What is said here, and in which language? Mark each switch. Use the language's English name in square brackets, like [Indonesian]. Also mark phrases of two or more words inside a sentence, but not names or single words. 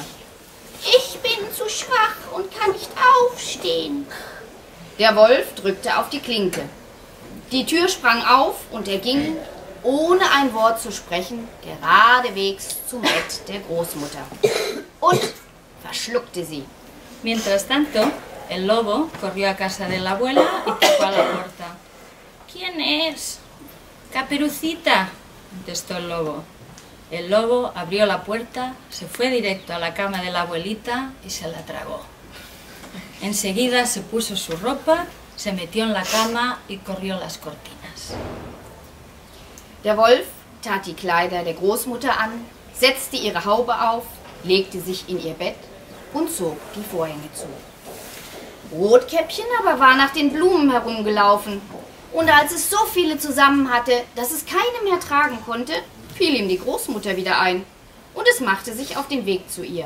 [German] Ich bin zu schwach und kann nicht aufstehen. Der Wolf drückte auf die Klinke. Die Tür sprang auf und er ging, ohne ein Wort zu sprechen, geradewegs zum Bett der Großmutter und verschluckte sie. [Spanish] Mientras tanto, el lobo corrió a casa de la abuela y tocó a la puerta. ¿Quién es? Caperucita, contestó el lobo. El lobo abrió la puerta, se fue directo a la cama de la abuelita y se la tragó. Enseguida se puso su ropa, se metió en la cama y corrió las cortinas. [German] Der Wolf tat die Kleider der Großmutter an, setzte ihre Haube auf, legte sich in ihr Bett und zog die Vorhänge zu. Rotkäppchen aber war nach den Blumen herumgelaufen, und als es so viele zusammen hatte, dass es keine mehr tragen konnte, fiel ihm die Großmutter wieder ein, und es machte sich auf den Weg zu ihr.